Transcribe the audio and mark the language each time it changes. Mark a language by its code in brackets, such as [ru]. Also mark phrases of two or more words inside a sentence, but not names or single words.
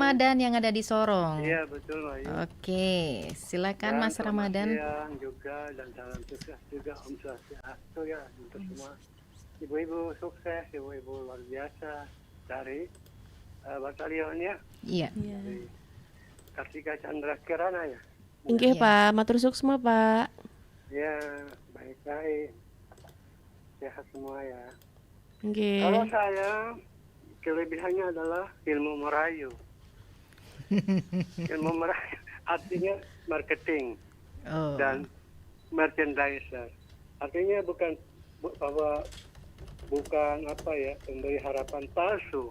[id] Ramadan yang ada di Sorong. Iya, betul, Mbak. Ayu. Oke, silakan Dan Mas Ramadan. Selamat siang juga dan salam sukses juga [ban] Om Swastiastu [id] ya untuk semua ibu-ibu sukses, ibu-ibu luar biasa dari batalion ya, Iya. dari Kartika Chandra Kirana ya. Nggih, Iya. [ban] Pak. Matur suksma, Pak. [id] Ya, baik-baik. sehat semua ya. Oke. Kalau saya kelebihannya adalah ilmu merayu. Ilmu merayu artinya marketing Oh. dan merchandiser. Artinya bahwa bukan apa ya, memberi harapan palsu